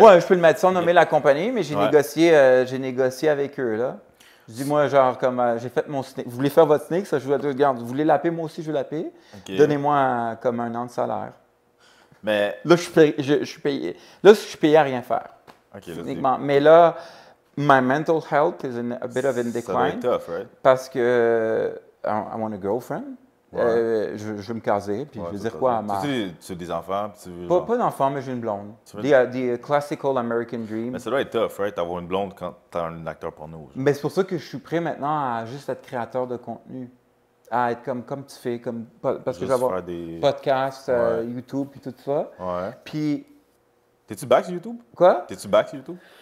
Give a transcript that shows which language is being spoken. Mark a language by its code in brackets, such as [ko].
[fr] Ouais, je peux le mettre sans nommer la compagnie, mais j'ai négocié avec eux, là. Je dis, moi, genre, comme j'ai fait mon SNIC. Vous voulez faire votre SNIC? Ça, je vous dis, regarde, vous voulez la payer, moi aussi, je veux la payer. Okay. Donnez-moi comme 1 an de salaire. Mais... Là, je suis payé. Là, je suis payé à rien faire. OK, mais là, [en] my mental health is a bit of in decline. [fr] Ça doit être tough, right? Parce que [en] I want a girlfriend. [fr] Je veux me caser, puis je veux dire quoi à ma... Tu veux des enfants, puis tu veux... Pas d'enfants, mais j'ai une blonde. [en] The classical American dream. [fr] Mais ça doit être tough, right? D'avoir une blonde quand t'es un acteur porno. Mais c'est pour ça que je suis prêt maintenant à juste être créateur de contenu. À être comme tu fais, parce que je vais avoir des podcasts, YouTube, puis tout ça. Ouais. Puis... T'es-tu back sur YouTube? Quoi? T'es-tu back sur YouTube?